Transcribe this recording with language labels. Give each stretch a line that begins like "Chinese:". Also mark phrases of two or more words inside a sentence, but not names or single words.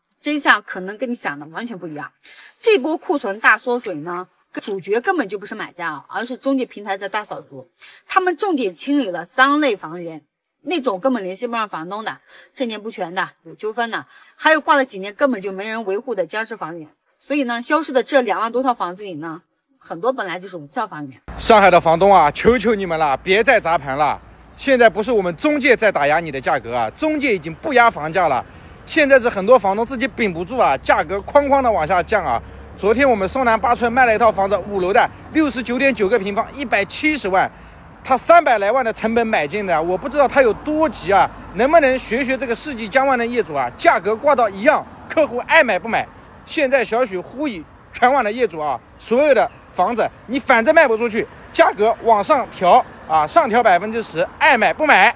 Chinese: 真相可能跟你想的完全不一樣。這波庫存大縮水呢，主角根本就不是買家，而是中介平台在大掃除。他們重點清理了3類房源，那種根本聯繫不上房東的、證件不全的、有糾紛的，還有掛了幾年根本就沒人維護的僵屍房源。所以呢，消失的這2萬多套房子裡呢，很多本來就是無效房源。上海的房東啊，求求你們了，別再砸盤了。現在不是我們中介在打壓你的價格啊，中介已經不壓房價了。現在是很多房東自己頂不住啊，價格哐哐的往下降啊。昨天我們松南8村賣了一套房子，5樓的，69.9 個平方，170萬，他300來萬的成本買進的，我不知道他有多急啊，能不能學這個世紀江灣的業主啊，價格掛到一樣，客戶愛買不買。現在小許呼籲全網的業主啊，所有的房子你反正賣不出去，價格往上調啊，上調10%，愛買不買。